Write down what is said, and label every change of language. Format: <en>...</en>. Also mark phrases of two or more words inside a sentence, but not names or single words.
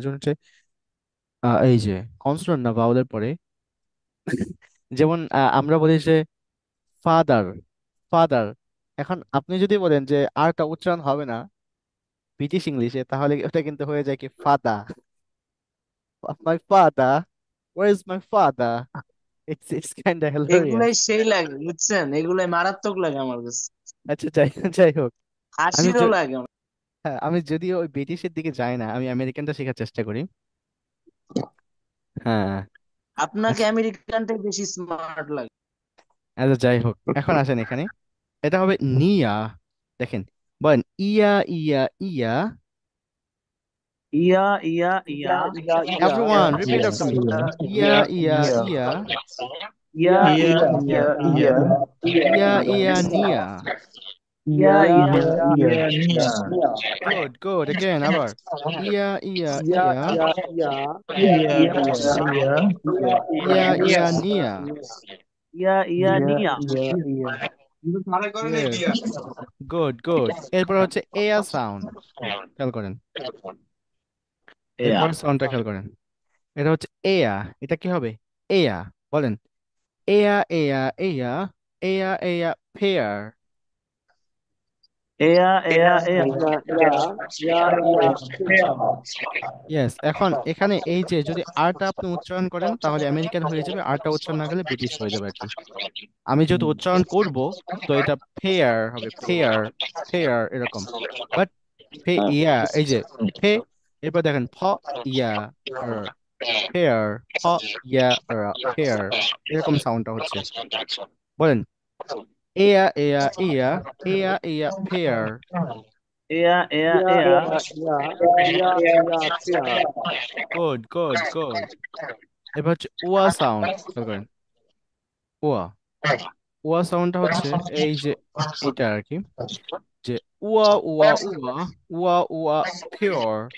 <bn>যেমন হচ্ছে এই যে কনসোনেন্ট না, ভাওয়ালের পরে, যেমন আমরা বলি যে</bn> <en>father, father.</en> <bn>এখন আপনি যদি বলেন যে আরটা উচ্চারণ হবে না</bn> <en>British English,</en> <bn>তাহলে ওটা কিন্তু হয়ে যায় কি</bn> <en>fada, my fada, where is my fada, It's kind of</en> <bn>এগুলাই</bn> <en>hilarious.</en> <bn>সেই লাগে বুঝছেন, এগুলাই মারাত্মক লাগে আমার কাছে, আচ্ছা, যাই যাই হোক, আমি হাসিরও লাগে আমার। হ্যাঁ, আমি যদিও ওই ব্রিটিশের দিকে যাই না, আমি আমেরিকানটা শেখার চেষ্টা করি। হ্যাঁ। আপনাকে আচ্ছা, আমেরিকানটাই বেশি স্মার্ট লাগে। আচ্ছা, যাই হোক, এখন আসেন এখানে। এটা হবে নিয়া। দেখেন, বলেন ইয়া ইয়া ইয়া। ইয়া ইয়া ইয়া</bn> <en>Everyone, repeat after me. Iya, iya, iya. ইয়া ইয়া ইয়া ইয়া ইয়া Iya, iya, Nia. ইয়া ইয়া ইয়া নিয়া Good, good. Again, আবার। Iya, iya, ইয়া iya. ইয়া ইয়া ইয়া ইয়া ইয়া Iya, iya, Nia. ইয়া ইয়া নিয়া। ইয়া Yes. Good, good.</en> <bn>এরপর হচ্ছে এয়া সাউন্ড। খেয়াল করেন। ইয়া এরপর সাউন্ডটা খেয়াল করেন। এটা হচ্ছে এয়া। এটা কি হবে? এয়া। বলেন। এয়া, এয়া, এয়া। এয়া, এয়া, পেয়ার। এয়া এয়া এয়া ইয়েস। এখন এখানে এই যে যদি আরটা আপনি উচ্চারণ করেন তাহলে আমেরিকান হয়ে যাবে, আরটা উচ্চারণ না করলে ব্রিটিশ হয়ে যাবে আর কি। আমি যেহেতু উচ্চারণ করব, তো এটা ফেয়ার হবে,</bn> <en>fair, fair</en> <bn>এরকম।</bn> <en>but yeah,</en> <bn>এই যে ফে, এরপর দেখেন ফ ইয়া ফেয়ার, ফ ইয়া ফেয়ার, এরকম সাউন্ডটা হচ্ছে। বলেন এয়া এয়া ইয়া, এয়া এয়া ফেয়ার। এয়া এয়া এয়া</bn> <en>good, good, good.</en> <bn>এবার হচ্ছে ওয়া সাউন্ড, খেয়াল করেন। ওয়া, ওয়া সাউন্ডটা হচ্ছে এই যে এটা আর কি, যে উয়া উয়া উয়া, উয়া উয়া পিওর।</bn>